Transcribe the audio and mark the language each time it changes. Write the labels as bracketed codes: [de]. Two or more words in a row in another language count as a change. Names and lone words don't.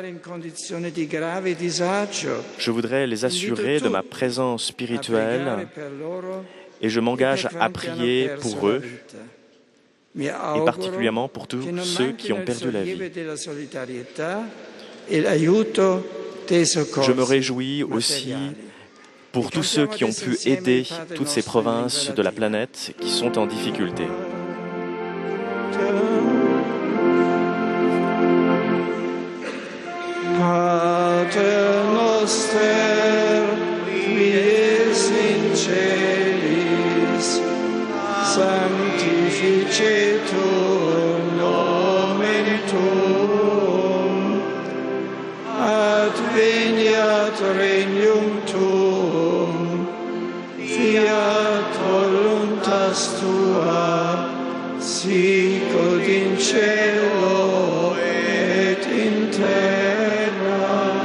[fr] Je voudrais les assurer de ma présence spirituelle et je m'engage à prier pour eux, et particulièrement pour tous ceux qui ont perdu la vie. Je me réjouis aussi pour tous ceux qui ont pu aider toutes ces provinces de la planète qui sont en difficulté. [la] Pater noster, qui es in celis, sanctificetur nomen tuum, adveniat regnum tuum, fiat voluntas tua, sicut in cielo et in terra.